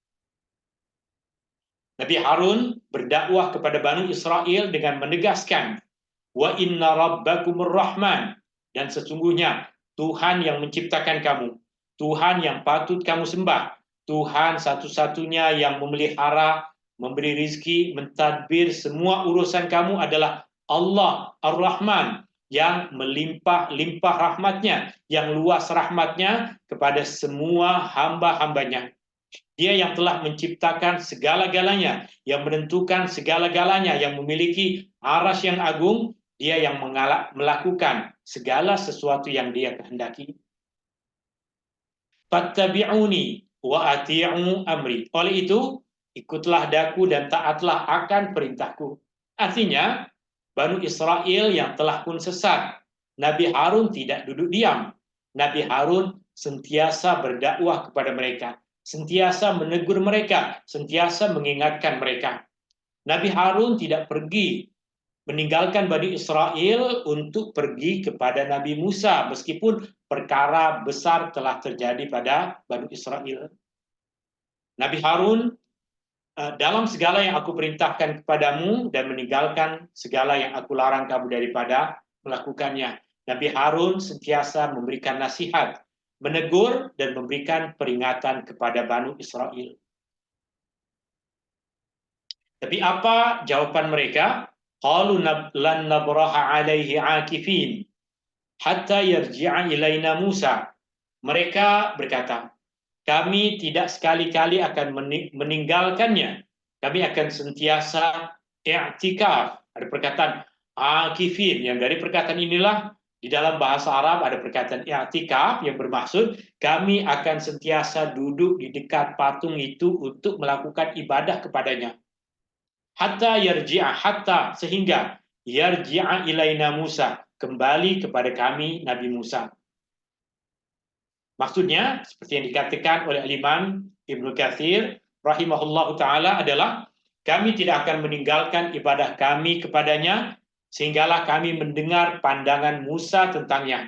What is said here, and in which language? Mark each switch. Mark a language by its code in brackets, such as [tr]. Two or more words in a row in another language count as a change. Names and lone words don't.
[ms] Nabi Harun berdakwah kepada Bani Israel dengan menegaskan, [ar] وإن ربكم الرحمن, [ms] dan sesungguhnya Tuhan yang menciptakan kamu, Tuhan yang patut kamu sembah, Tuhan satu-satunya yang memelihara, memberi rizki, mentadbir semua urusan kamu adalah Allah Ar-Rahman, yang melimpah-limpah rahmatnya, yang luas rahmatnya kepada semua hamba-hambanya. Dia yang telah menciptakan segala-galanya, yang menentukan segala-galanya, yang memiliki arsy yang agung, dia yang melakukan segala sesuatu yang dia kehendaki. [ar] فاتبعوني وأطيعوا أمري. [ms] Oleh itu, ikutlah daku dan taatlah akan perintahku. Artinya, Bani Israel yang telah pun sesat, Nabi Harun tidak duduk diam. Nabi Harun sentiasa berdakwah kepada mereka, sentiasa menegur mereka, sentiasa mengingatkan mereka. Nabi Harun tidak pergi meninggalkan Bani Israel untuk pergi kepada Nabi Musa, meskipun perkara besar telah terjadi pada Bani Israel. Nabi Harun, dalam segala yang aku perintahkan kepadamu dan meninggalkan segala yang aku larang kamu daripada melakukannya. Nabi Harun sentiasa memberikan nasihat, menegur dan memberikan peringatan kepada Bani Israel. Tapi apa jawaban mereka? [ar] قالوا لن نبرح عليه عاكفين حتى يرجع إلينا موسى. [ms] Mereka berkata, kami tidak sekali-kali akan meninggalkannya. Kami akan sentiasa i'tikaf. Ada perkataan akifin, yang dari perkataan inilah di dalam bahasa Arab ada perkataan i'tikaf yang bermaksud kami akan sentiasa duduk di dekat patung itu untuk melakukan ibadah kepadanya. [ar] حتى يرجع, [ms] hatta sehingga [ar] يرجع إلينا موسى, [ms] kembali kepada kami Nabi Musa. Maksudnya, seperti yang dikatakan oleh Imam Ibnu Katsir [ar] رحمه الله تعالى [ms] adalah, kami tidak akan meninggalkan ibadah kami kepadanya, sehinggalah kami mendengar pandangan Musa tentangnya.